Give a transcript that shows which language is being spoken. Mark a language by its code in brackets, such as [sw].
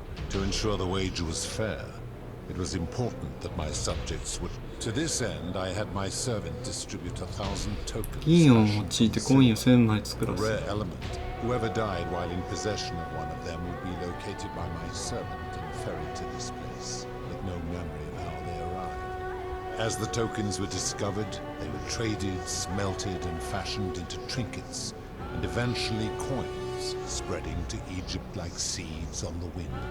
[en] To ensure the wager was fair, it was important that my subjects would. To this end, I had my servant distribute 1,000 tokens. [ja] 銀を用いてコインを1000枚作らせる。 [en] Rare element. Whoever died while in possession of one of them would be located by my servant and ferried to this place, with no memory of how they arrived. As the tokens were discovered, they were traded, smelted, and fashioned into trinkets, and eventually coins, spreading to Egypt like seeds on the wind.